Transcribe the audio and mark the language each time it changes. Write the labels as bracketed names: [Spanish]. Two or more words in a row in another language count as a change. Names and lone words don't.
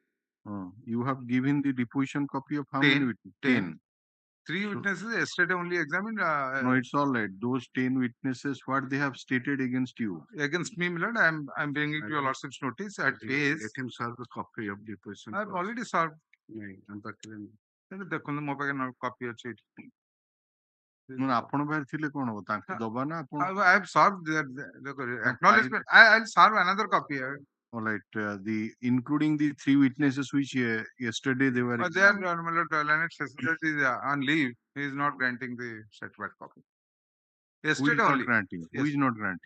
[English] You have given the deposition copy of how 10, many witnesses? 10. 3 witnesses yesterday only examined. No, it's all right. Those 10 witnesses, what they have stated against you? Against me, Milord, I'm bringing to your lordship's notice at page. Let him serve the copy of deposition. I've already served. [Odia] ଦେଖନ୍ତୁ ମୋ ପାଖରେ କପି ଅଛି ଏଠି। ଆପଣ ପାଖରେ ଥିଲେ କଣ ହବ ତାଙ୍କୁ ଦବା ନା ଆପଣ? [English] I have served acknowledgement. I'll serve another copy. All right, including the 3 witnesses which yesterday they were. They are Leonard Sessions is on leave. He is not granting the certified copy. Yesterday only. Who is not granting?